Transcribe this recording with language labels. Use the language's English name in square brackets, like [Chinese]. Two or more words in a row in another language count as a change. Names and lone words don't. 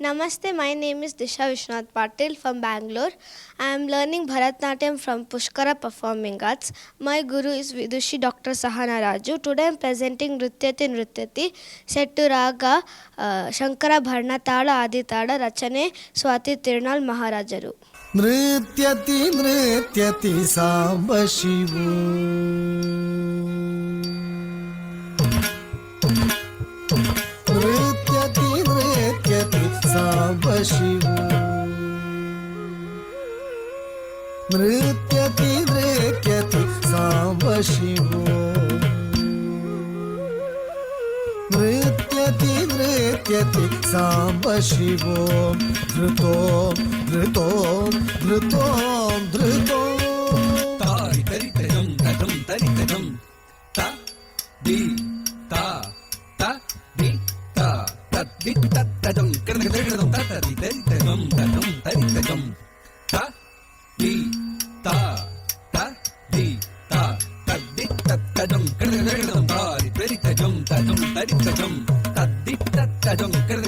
[English] Namaste, my name is Disha Vishnath Patil from Bangalore. I am learning Bharatnatyam from Pushkara Performing Arts. My guru is Vidushi Dr. Sahana Raju. Today I am presenting Nrityati Nrityati set to Raga Shankara Bharna Tala Adi Tala Rachane Swati Tirunal Maharajaru. [Sanskrit] Nrityati Nrityati Samba Shivu Nrityati Nrityati Samba Shivu Nrityati Nrityati Samba Shivu Nrityati Nrityati Samba Shivu Dhrutom Dhrutom Dhrutom Dhrutom Tari tari tajam tajam tari tajam ta di ta di ta di ta tajam karna tajam ta tari tari tajam tajam tari tajam ta di ta di ta di ta tajam karna tajam tari tari tajam tajam tari tajam ta di ta tajam karna